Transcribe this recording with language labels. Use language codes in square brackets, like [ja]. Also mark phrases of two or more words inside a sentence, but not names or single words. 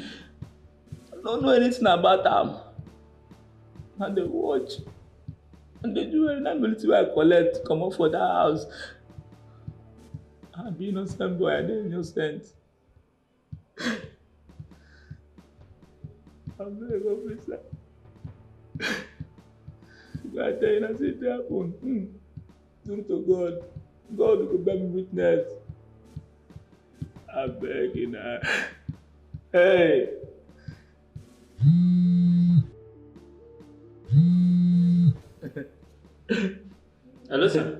[pcm] I no know anything about am. Na the watch and the jewelry na be wetin I collect comot for that house. I be innocent boy, I dey innocent. Abeg, officer. I tell you, I say it happen. True to God. God will bear me witness. I beg you now. Hey. Hello, sir.